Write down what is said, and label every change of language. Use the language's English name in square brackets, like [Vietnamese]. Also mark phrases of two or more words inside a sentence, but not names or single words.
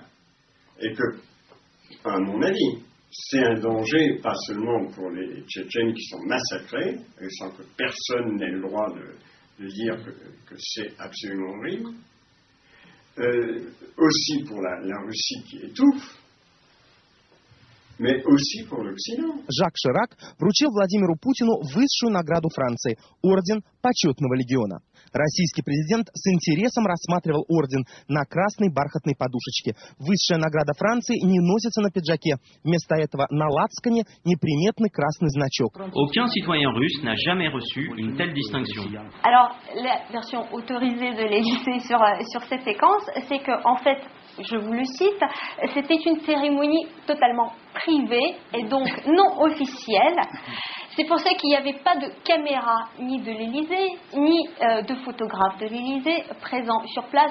[French] Et que, à mon avis, c'est un danger, pas seulement pour les Tchétchènes qui sont massacrés, et sans que personne n'ait le droit de dire que c'est absolument horrible, aussi pour la Russie qui étouffe, mais aussi pour l'Occident. [Russian] Жак Ширак вручил Владимиру Путину высшую награду Франции – орден Почетного легиона. Российский президент с интересом рассматривал орден на красной бархатной подушечке. Высшая награда Франции не носится на пиджаке. Вместо этого на лацкане неприметный красный значок. [French] Aucun citoyen russe n'a jamais reçu une telle distinction. Alors, la version autorisée de l'Élysée sur cette séquence, c'est que, en fait, je vous le cite, c'était une cérémonie totalement privée et donc non officielle. C'est pour ça qu'il n'y avait pas de caméra ni de l'Élysée, ni de photographe de l'Élysée présent sur place.